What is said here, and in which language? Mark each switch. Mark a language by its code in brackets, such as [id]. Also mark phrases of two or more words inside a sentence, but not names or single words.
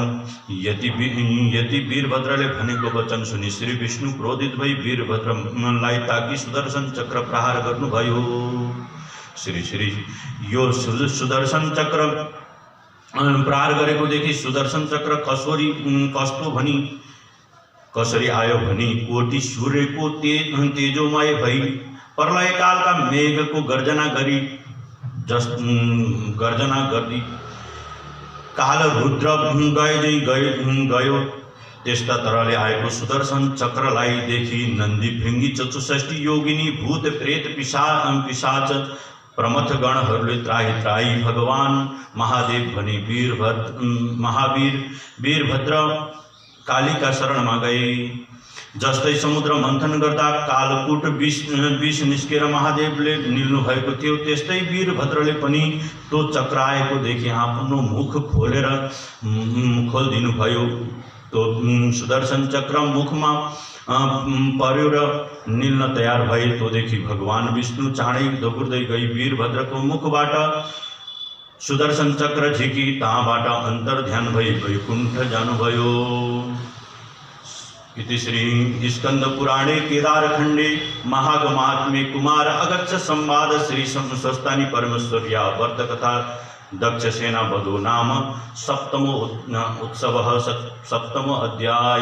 [ne] यति वीरभद्रले भनेको वचन सुनि श्री विष्णु क्रोधित भई वीरभद्रलाई ताकि सुदर्शन चक्र प्रहार गर्नुभयो। श्री यो सुदर्शन चक्र प्रहार गरेको देखि सुदर्शन चक्र कसरी आयो भनी कोटि सूर्यको तेजोमय भई प्रलय काल का मेघ को गर्जना गर्दी काल रुद्र गयो। त्यस्ता तरले आएको सुदर्शन चक्रलाई देखि नन्दी भृंगी 64 योगिनी भूत प्रेत पिशाच प्रमथ गणहरूले त्राही भगवान महादेव भनी महावीर वीरभद्र कालीका शरणमा गए। जस्तै समुद्र मन्थन गर्दा कालकूट विष निस्केर महादेवले निल्नु भएको थियो, त्यस्तै वीरभद्रले पनि त्यो चक्र आएको देखि आफ्नो मुख खोलिदिनु भयो। त्यो सुदर्शन चक्र मुखमा पर्यो र निल्न तयार भए। त्यो देखि भगवान विष्णु चाँडै दगुर्दै गई वीरभद्रको मुखबाट सुदर्शन चक्र झिकी तहाँबाट अन्तर्ध्यान भई वैकुण्ठ जानुभयो। [sa] इति श्री स्कंद पुराणे केदारखंडे महागमात्म्ये कुमार अगच्छ संवाद श्री स्वस्तानि परमेश्वर्या वर्त कथा दक्ष सेना वधो नाम सप्तमो उत्सवः सप्तमो अध्याय।